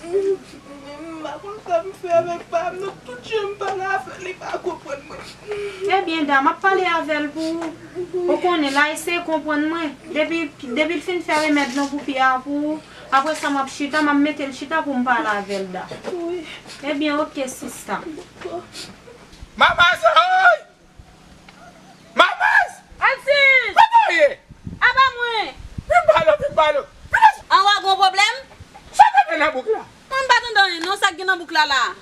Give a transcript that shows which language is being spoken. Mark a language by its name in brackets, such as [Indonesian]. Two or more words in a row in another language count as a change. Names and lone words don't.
[Haitian Creole] M pa konn sa m fè avèk papa, non, tout jan m pale avèk li pa konprann mwen. Eh bien, da, m ap pale avèk l pou, ou konnen la, eseye konprann mwen. Depi, depi l fin fè remèd non pou piya pou, apre sa m ap chita, m ap mete l chita pou m pale avèk l da. Oui. Eh bien, ok, sista. Maman, se oy! Maman! Alcide! Kote ou ye? A ba mwen! Vin ba la, vin ba la. An wa gwo pwoblèm? Sa te gen nan bouk la? Mwen pa tan nan non, sa gen nan bouk la la.